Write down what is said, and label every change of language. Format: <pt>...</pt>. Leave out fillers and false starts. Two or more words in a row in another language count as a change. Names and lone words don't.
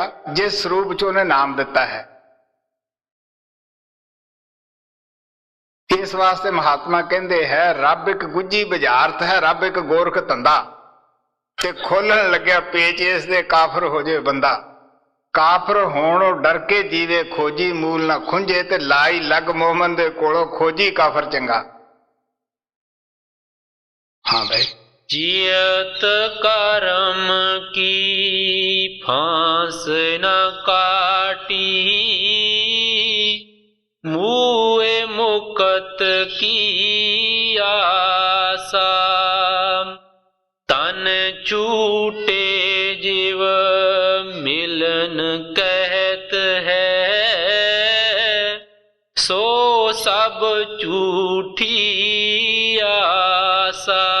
<pa>ਜਿਸ ਰੂਪ ਚ ਉਨ੍ਹਾਂ ਨਾਮ ਦਿੱਤਾ ਹੈ।</pa> <hi>इस वास्ते महात्मा कहते हैं,</hi> <pa>ਰੱਬ ਇਕ ਗੁੱਜੀ ਬੁਝਾਰਤ ਹੈ, ਰੱਬ ਇਕ ਗੋਰਖ ਧੰਧਾ, ਤੇ ਖੋਲ੍ਹਣ ਲੱਗਿਆ ਪੇਚ ਇਸ ਦੇ ਕਾਫ਼ਰ ਹੋ ਜਾਏ ਬੰਦਾ। ਕਾਫ਼ਰ ਹੋਣੋਂ ਡਰ ਕੇ ਜੀਵੇ ਖੋਜੀ, ਮੂਲ ਨਾ ਖੁੰਝੇ, ਤੇ ਲਾਈ ਲੱਗ ਮੋਮਨ ਦੇ ਕੋਲੋਂ ਖੋਜੀ ਕਾਫ਼ਰ ਚੰਗਾ।</pa> <hi>हाँ भाई, जियत कर्म की फांस न काटी, मुए मुकत की आसा, तन छूटे जीव मिलन कहत है, सो सब झूठी आसा।</hi>